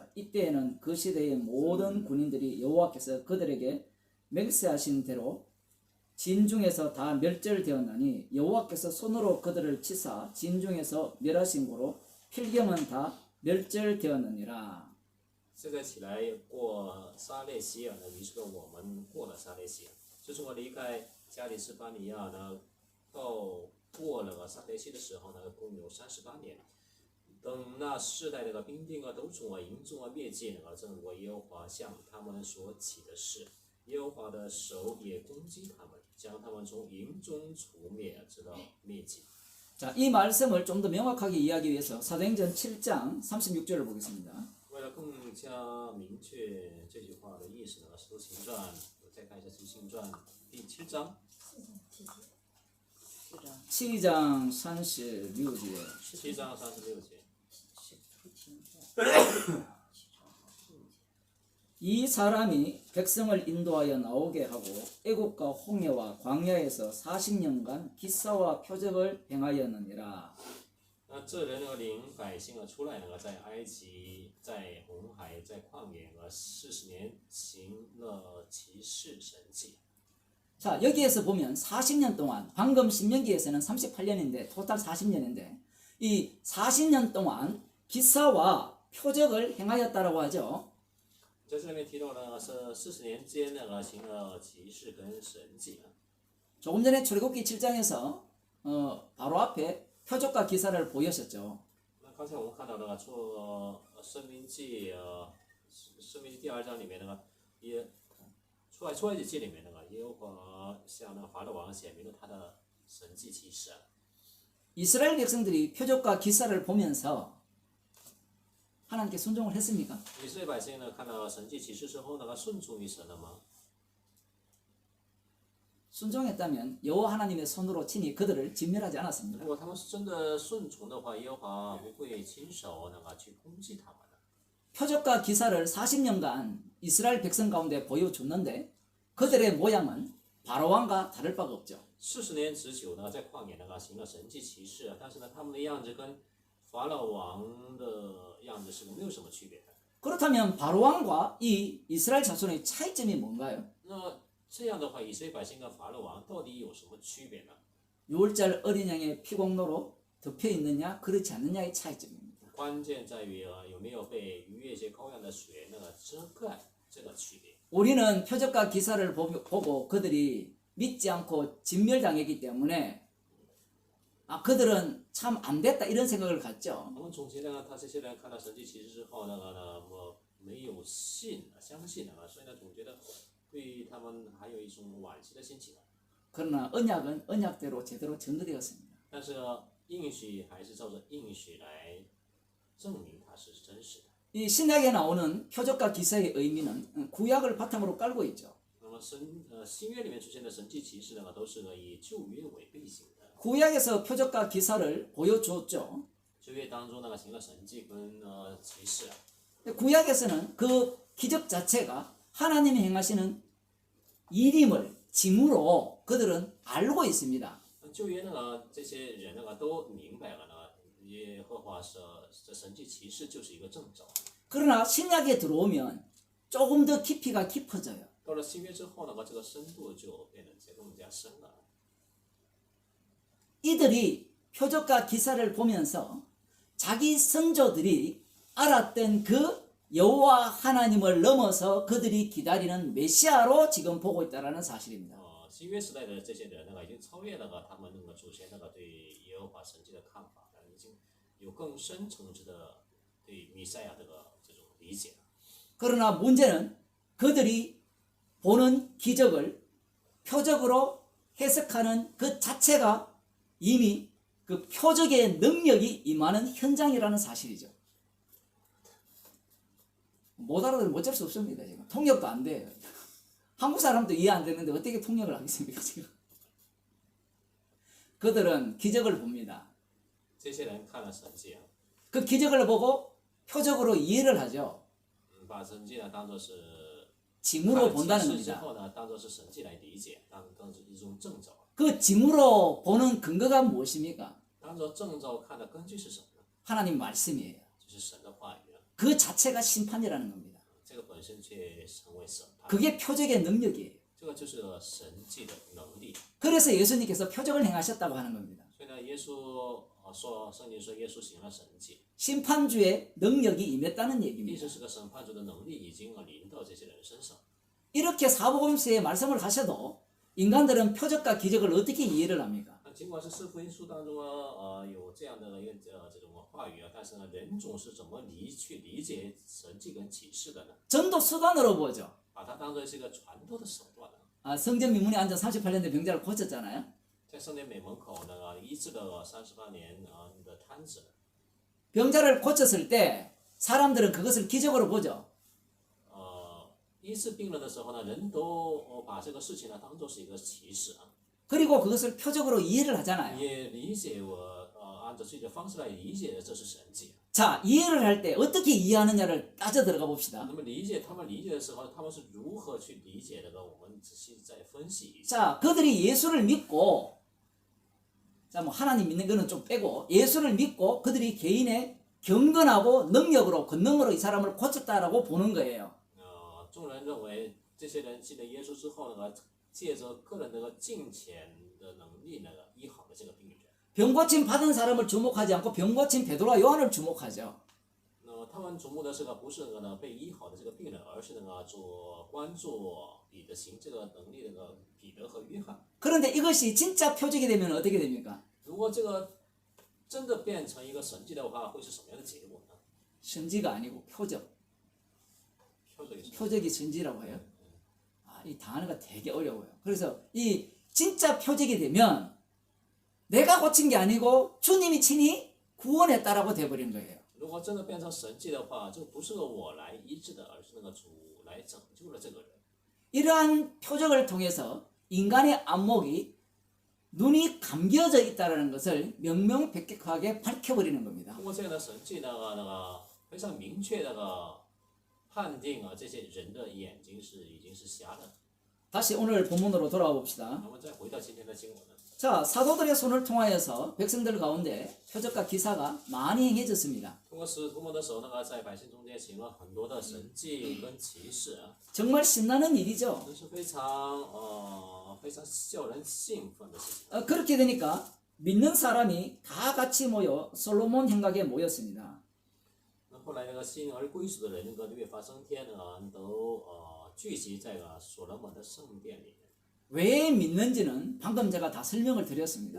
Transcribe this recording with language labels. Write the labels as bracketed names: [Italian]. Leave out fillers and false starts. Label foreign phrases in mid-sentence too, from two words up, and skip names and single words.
[Korean] 이때에는 그 시대의 모든 군인들이 여호와께서 그들에게 맹세하신 대로 진중에서 다 멸절되었나니 여호와께서 손으로 그들을 치사 진중에서 멸하신 고로 필경은 다 멸절되었느니라. [Chinese] 现在起来过撒列西尔呢，于是我们过了撒列西尔，就是我离开加里斯巴尼亚呢，到过了撒列西的时候呢，共有38年。等那世代的兵丁都从营中灭尽了，正如耶和华向他们所起的事，耶和华的手也攻击他们，将他们从营中除灭，直到灭尽。 [Korean] 자, 이 말씀을 좀 더 명확하게 이해하기 위해서 사도행전 7장 36절을 보겠습니다. [Chinese] 为了更加明确这句话的意思呢，《使徒行传》我再看一下《使徒行传》第7章。 [Korean] 7장 36절. [Chinese] 7 章36节。 [Korean] 이 사람이 백성을 인도하여 나오게 하고 애국과 홍해와 광야에서 40년간 기사와 표적을 행하였느니라. [Chinese] 那这人领百姓出来在埃及、在红海、在旷野40年行了奇事神迹。 [Korean] 자, 여기에서 보면 40년 동안, 방금 신명기에서는 38년인데 토탈 40년인데 이 40년 동안 기사와 표적을 행하였다라고 하죠. [Chinese] 在这里面提到了是40年间行了奇事跟神迹。 [Korean] 조금 전에 출애굽기 7장에서 바로 앞에 표적과 기사를 보여셨죠. [Chinese] 那刚才我们看到出申命记第2章里面出埃及记里面耶和华向法老王显明了他的神迹奇事。 [Korean] 이스라엘 백성들이 표적과 기사를 보면서 하나님께 순종을 했습니까? [Chinese] 以色列百姓看到神迹奇事之后顺从于神了吗？ [Korean] 순종했다면 여호와 하나님의 손으로 친히 그들을 진멸하지 않았습니다. [Chinese] 如果他们是真的顺从的话，耶和华不会亲手去攻击他们的。 [Korean] 표적과 기사를 40년간 이스라엘 백성 가운데 보여줬는데 그들의 모양은 바로왕과 다를 바가 없죠. [Chinese] 40 年之久呢，在旷野行了神迹奇事，但是呢，他们的样子跟法老王的样子是没有什么区别的。 [Korean] 그렇다면 바로왕과 이 이스라엘 자손의 차이점이 뭔가요? [Chinese] 那这样的话，以色列百姓跟法老王到底有什么区别呢？ [Korean] 6월절 어린 양의 피공로로 덮여 있느냐 그렇지 않느냐의 차이점입니다. [Chinese] 关键在于有没有被逾越节羔羊的血遮盖这个区别。 [Korean] 우리는 표적과 기사를 보고 그들이 믿지 않고 진멸당했기 때문에 그들은 참 안 됐다 이런 생각을 갖죠. [Chinese] 我们总结呢，这些人看到神迹奇事之后没有相信所以呢，总觉得对他们还有一种惋惜的心情。 [Korean] 그러나 언약은 언약대로 제대로 전거되었습니다. [Chinese] 但是应许还是照着应许来证明它是真实的。 [Korean] 이 신약에 나오는 표적과 기사의 의미는 구약을 바탕으로 깔고 있죠. [Chinese] 那么新约里面出现的神迹奇事呢，都是以旧约为背景的。 [Korean] 구약에서 표적과 기사를 보여주었죠. [Chinese] 旧约当中行了神迹跟奇事。 [Korean] 구약에서는 그 기적 자체가 하나님이 행하시는 일임을 징후로 그들은 알고 있습니다. [Chinese] 旧约这些人都明白了耶和华这神迹奇事就是一个征兆。 [Korean] 그러나 신약에 들어오면 조금 더 깊이가 깊어져요. [Chinese] 到了新约之后这个深度就变得更加深了。 [Korean] 이들이 표적과 기사를 보면서 자기 선조들이 알았던 그 여호와 하나님을 넘어서 그들이 기다리는 메시아로 지금 보고 있다는 사실입니다. [Chinese] 新约时代的这些人已经超越了他们祖先对耶和华神迹的看法，已经有更深层次的对弥赛亚这种理解。 [Korean] 그러나 문제는 그들이 보는 기적을 표적으로 해석하는 그 자체가 이미 그 표적의 능력이 임하는 현장이라는 사실이죠. 못 알아들으면 어쩔 수 없습니다. 지금 통역도 안 돼요. 한국 사람도 이해 안 되는데 어떻게 통역을 하겠습니까 지금? 그들은 기적을 봅니다. [Chinese] 这些人看了神迹， [Korean] 그 기적을 보고 표적으로 이해를 하죠. [Chinese] 把神迹当作是 [Korean] 징후로 [Chinese] 看 [Korean] 본다는 [Chinese] 了奇事之 [Korean] 겁니다. [Chinese] 后当作是神迹来理解，当作一种征兆。 [Korean] 그 징후로 보는 근거가 무엇입니까? [Chinese] 当作征兆看的根据是什么呢？ [Korean] 하나님 말씀이에요. [Chinese] 就是神的话语。 [Korean] 그 자체가 심판이라는 겁니다. [Chinese] 这个本身却成为审判， [Korean] 그게 표적의 능력이에요. [Chinese] 这个就是神迹的能力。 [Korean] 그래서 예수님께서 표적을 행하셨다고 하는 겁니다. [Chinese] 所以呢，耶稣圣经说耶稣行了神迹， [Korean] 심판주의 능력이 임했다는 [Chinese] 意 [Korean] 얘기입니다. [Chinese] 思是个审判主的能力已经临到这些人身上。 [Korean] 이렇게 사복음서에 말씀을 하셔도 인간들은 표적과 기적을 어떻게 이해를 합니까? [Chinese] 尽管是四福音书当中有这样的这种话语但是呢，人总是怎么去理解神迹跟启示的呢？ [Korean] 전도 수단으로 보죠. [Chinese] 把它当作是一个传道的手段呢。 [Korean] 성전 민문에 앉아 38년 된 병자를 고쳤잖아요. [Chinese] 在圣殿美门口医治了38年的瘫子。 [Korean] 병자를 고쳤을 때 사람들은 그것을 기적으로 보죠. [Chinese] 医治病人的时候呢，人都把这个事情当作是一个启示。 [Korean] 그리고 그것을 표적으로 이해를 하잖아요. [Chinese] 也理解按照自己的方式来理解这是神迹。 [Korean] 자, 이해를 할 때 어떻게 이해하느냐를 따져 들어가 봅시다. [Chinese] 那么他们理解的时候，他们是如何去理解的呢？我们仔细再分析一下。 [Korean] 자, 그들이 예수를 믿고, 자, 뭐 하나님 믿는 거는 좀 빼고 예수를 믿고 그들이 개인의 경건하고 능력으로 권능으로 이 사람을 고쳤다라고 보는 거예요. [Chinese] 众人认为这些人信了耶稣之后借着个人的敬虔的能力医好了这个病人。 [Korean] 병고침 받은 사람을 주목하지 않고 병고침 베드로와 요한을 주목하죠. [Chinese] 他们瞩目的不是被医好的这个病人，而是关注彼得行这个能力的彼得和约翰。 [Korean] 그런데 이것이 진짜 표적이 되면 어떻게 됩니까? [Chinese] 如果这个真的变成一个神迹的话，会是什么样的结果呢？ [Korean] 선지가 아니고 표적. 표적이 선지라고 해요. 이 단어가 되게 어려워요. 그래서 이 진짜 표적이 되면 내가 고친 게 아니고 주님이 친히 구원했다라고 돼버린 거예요. [Chinese] 如果真的变成神迹的话，就不是我来医治的，而是主来拯救了这个人。 [Korean] 이러한 표적을 통해서 인간의 안목이 눈이 감겨져 있다는 것을 명명백백하게 밝혀버리는 겁니다. [Chinese] 通过这样的神迹，非常明确判定这些人的眼睛已经是瞎的。 [Korean] 다시 오늘 본문으로 돌아와 봅시다. [Chinese] 那么再回到今天的经文呢？ [Korean] 자, 사도들의 손을 통하여서 백성들 가운데 표적과 기사가 많이 행해졌습니다. [Chinese] 通过使徒们的手，在百姓中间行了很多的神迹跟奇事， [Korean] 정말 신나는 일이죠. [Chinese] 这是非常叫人兴奋的事情。 [Korean] 그렇게 되니까 믿는 사람이 다 같이 모여 솔로몬 행각에 모였습니다. [Chinese] 那后来信而归属的人，律法升天都聚集在所罗门的圣殿里面。 [Korean] 왜 믿는지는 방금 제가 다 설명을 드렸습니다.